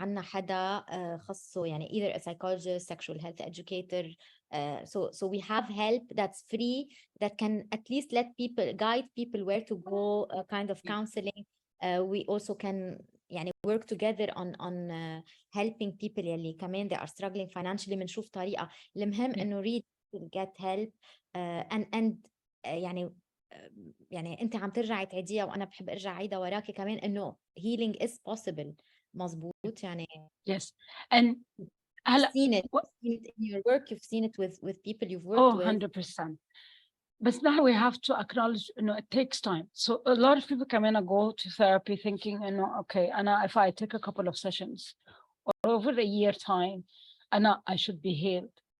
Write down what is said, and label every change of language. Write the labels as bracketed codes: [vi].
[ar] عنا حدا خصه يعني [en] either a psychologist, sexual health educator. So we have help that's free that can at least guide people where to go, kind of counseling. We also can يعني work together on helping people [ar] يلي كمان [en] they are struggling financially. [ar] بنشوف طريقة. المهم إنه read get help and يعني أنت عم ترجعي تعيديها وأنا بحب أرجع عيدها وراكي كمان إنه [en] healing is possible. [ar] مظبوط يعني. [en] Yes, and you've seen it in your work. You've seen it with people you've worked with. 100%. But now we have to acknowledge, it takes time. So a lot of people come in and go to therapy thinking, okay, and if I take a couple of sessions or over a year time, and I should be healed.